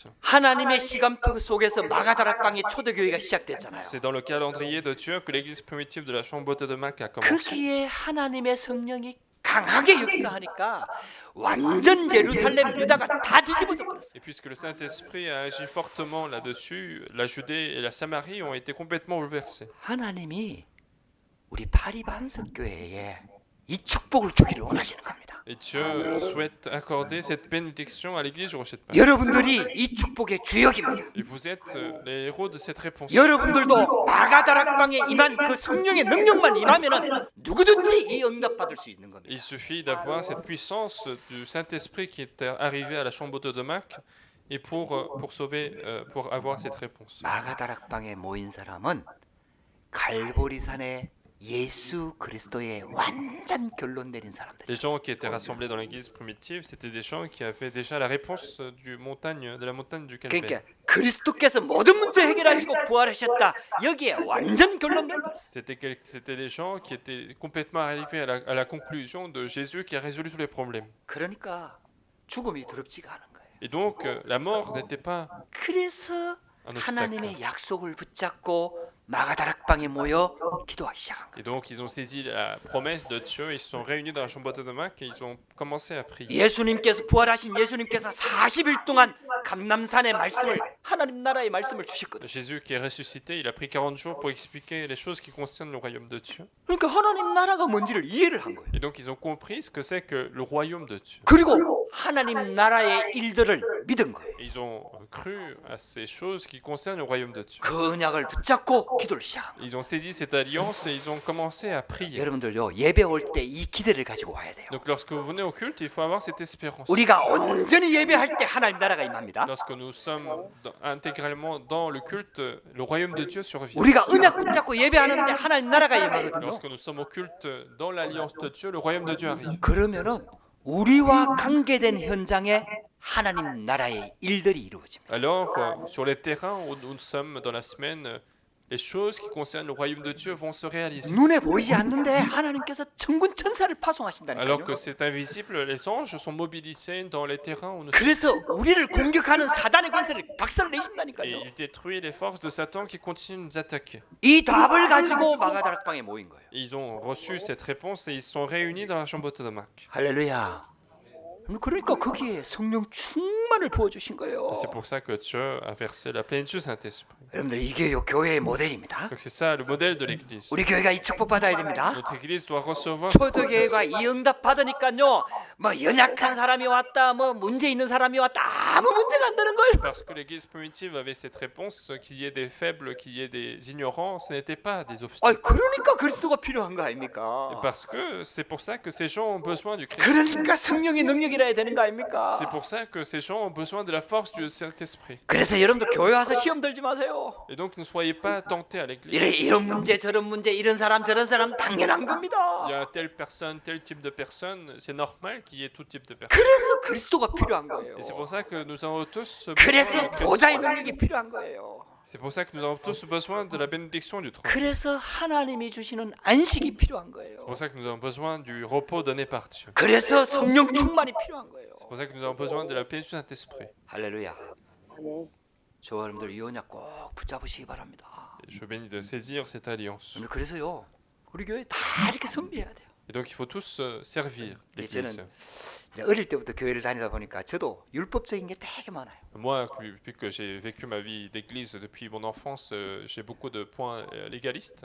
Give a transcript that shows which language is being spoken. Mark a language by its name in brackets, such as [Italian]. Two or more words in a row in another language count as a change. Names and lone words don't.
[Korean] 하나님의 시간표 속에서 마가다락방의 초대교회가 시작됐잖아요. [French] C'est dans le calendrier de Dieu que l'Église primitive de la Chambre de Mac a commencé. [Korean] 거기에 하나님의 성령이 강하게 역사하니까 완전 예루살렘 유다가 다 뒤집어져 버렸어요. [French] Et puisque le Saint-Esprit a agi fortement là-dessus, la Judée et la Samarie ont été complètement bouleversées. [Korean] 하나님이 우리 파리반석 교회에 이 축복을 주기를 원하시는 겁니다. [French] Et Dieu souhaite accorder cette bénédiction à l'Église du Rocher de Pâques. [Korean] 여러분들이 이 축복의 주역입니다. [French] Et vous êtes les héros de cette réponse. [Korean] 여러분들도 마가다락방에 임한 그 성령의 능력만 임하면은 누구든지 이 응답 받을 수 있는 겁니다. [French] Il suffit d'avoir cette puissance du Saint-Esprit qui est arrivé à la Chambre de Mac et pour avoir cette réponse. [Korean] 마가다락방에 모인 사람은 갈보리산에 예수 그리스도의 완전 결론 내린 [French] Les [Korean] 사람들이었어요. [French] gens qui étaient rassemblés dans l'église primitive, c'était des gens qui avaient déjà la réponse de la montagne du Calvaire. [Korean] 그러니까 그리스도께서 모든 문제 해결하시고 부활하셨다. 여기에 완전 결론 내렸어요. [French] C'était des gens qui étaient complètement arrivés à la conclusion de Jésus qui a résolu tous les problèmes. [Korean] 그러니까 죽음이 두렵지가 않은 거예요. [French] Et donc, la mort n'était pas [Korean] 그래서 [French] un obstacle. [Korean] 하나님의 약속을 붙잡고 마가다락방에 모여 기도하기 시작한 거예요. [French] Et donc, ils ont saisi la promesse de Dieu, ils se sont réunis dans la chambre de Mac et ils ont commencé à prier. [Korean] 예수님께서 부활하신 예수님께서 40일 동안 감남산의 말씀을 하나님 나라의 말씀을 주셨거든요. [French] Jésus qui est ressuscité, il a pris 40 jours pour expliquer les choses qui concernent le royaume de Dieu. [Korean] 그러니까 하나님 나라가 뭔지를 이해를 한 거예요. [French] Et donc, ils ont compris ce que c'est que le royaume de Dieu. [Korean] 그리고 하나님 나라의 일들을 믿은 거예요. [French] Et ils ont cru à ces choses qui concernent le royaume de Dieu. [Korean] 그 언약을 붙잡고 기도를 시작한 거예요. [French] Ils ont saisi cette alliance et ils ont commencé à prier. [Korean] 여러분들요 예배 올 때 이 기대를 가지고 와야 돼요. [French] Donc, lorsque vous venez au culte, il faut avoir cette espérance. [Korean] 우리가 온전히 예배할 때 하나님 나라가 임합니다. [French] Lorsque nous sommes intégralement dans le culte, le royaume de Dieu survient. [Korean] 우리가 언약 붙잡고 예배하는데 하나님 나라가 임하거든요. [French] Lorsque nous sommes au culte dans l'alliance de Dieu, le royaume de Dieu arrive. [Korean] 그러면은 우리와 관계된 현장에 하나님 나라의 일들이 이루어집니다. [French] Alors, sur les terrains où nous sommes dans la semaine, les choses qui concernent le royaume de Dieu vont se réaliser. [Korean] 눈에 보이지 않는데 하나님께서 천군 천사를 [French] Alors [Korean] 파송하신다니까요. [French] que c'est invisible, les anges sont mobilisés dans les terrains où nous sommes. [Korean] 그래서 우리를 공격하는 사단의 권세를 박살 [French] Et [Korean] 내신다니까요. [French] il détruit les forces de Satan qui continuent de nous attaquer. [Korean] 이 답을 가지고 마가다락방에 모인 거예요. [French] Et ils ont reçu cette réponse et ils se sont réunis dans la chambre de Mac. [Korean] 할렐루야. 그러니까 거기에 성령 충만한 충만을 부어 주신 거예요. [French] Et c'est pour ça que Dieu a versé la plénitude du Saint-Esprit. [Korean] 여러분들 이게 요 교회의 모델입니다. [French] Donc c'est ça le modèle de l'Église. [Korean] 우리 교회가 이 축복 받아야 됩니다. [French] Notre Église doit recevoir. [Korean] 초대교회가 이 응답 받으니까요. 뭐 연약한 사람이 왔다, 뭐 문제 있는 사람이 왔다, 아무 문제가 안 되는 거예요. [French] Parce que l'Église primitive avait cette réponse, qu'il y ait des faibles, qu'il y ait des ignorants, ce n'était pas des obstacles. [Korean] 그러니까 그리스도가 필요한 거 [French] Et [Korean] 아닙니까? [French] parce que c'est pour ça que ces gens ont besoin du Christ. [Korean] 그러니까 성령의 능력이라 해야 되는 거 [French] C'est [Korean] 아닙니까? [French] pour ça que ces gens ont besoin de la force du Saint-Esprit. [Korean] 그래서 여러분들 교회 와서 시험 들지 마세요. [French] Et donc ne soyez pas tentés à l'Église. [Korean] 이런 문제 저런 문제 이런 사람 저런 사람 당연한 [French] Il y [Korean] 겁니다. [French] a telle personne, tel type de personne, c'est normal qu'il y ait tout type de personnes. [Korean] 그래서 그리스도가 필요한 거예요. [French] Et c'est pour ça que nous avons tous [Korean] 그래서 [French] besoin du Christ. [Korean] 보좌의 능력이 필요한 거예요. [French] C'est pour ça que nous avons tous besoin de la bénédiction du trône. [Korean] 그래서 하나님이 주시는 안식이 필요한 거예요. [French] C'est pour ça que nous avons besoin du repos donné par Dieu. [Korean] 그래서 성령 충만이 필요한 거예요. [French] C'est pour ça que nous avons besoin de la plénitude du Saint-Esprit. [Korean] 할렐루야. 저 여러분들 이 언약 꼭 붙잡으시기 바랍니다. [French] Et je bénis de saisir cette alliance. [Korean] 오늘 그래서요. 우리 교회 다 이렇게 섬기해야 돼요. [French] Et donc il faut tous servir l'Église. [Korean] 이제 어릴 때부터 교회를 다니다 보니까 저도 율법적인 게 되게 많아요. [French] Moi, depuis que j'ai vécu ma vie d'église depuis mon enfance, j'ai beaucoup de points légalistes.